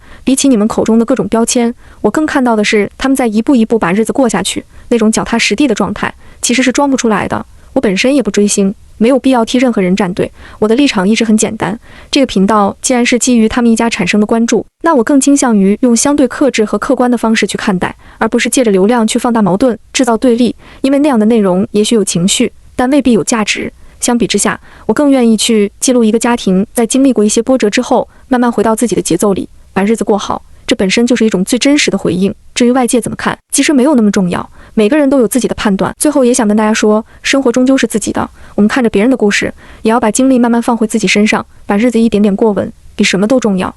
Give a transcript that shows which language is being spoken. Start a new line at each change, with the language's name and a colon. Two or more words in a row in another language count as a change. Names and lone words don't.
Chinese: 比起你們口中的各種標籤，我更看到的是他們在一步一步把日子過下去，那種腳踏實地的狀態其實是裝不出來的。我本身也不追星，沒有必要替任何人站隊，我的立场一直很簡單，這個頻道既然是基於他們一家產生的關注，那我更傾向於用相對克制和客觀的方式去看待，而不是借着流量去放大矛盾，制造对立，因為那樣的內容也許有情緒，但未必有價值。相比之下，我更願意去記錄一個家庭在經歷過一些波折之後，慢慢回到自己的節奏裡，把日子過好，這本身就是一種最真實的回應。至於外界怎麼看，其實沒有那麼重要，每個人都有自己的判斷。最後也想跟大家說，生活終究是自己的，我們看着別人的故事，也要把精力慢慢放回自己身上，把日子一點點過穩，比什麼都重要。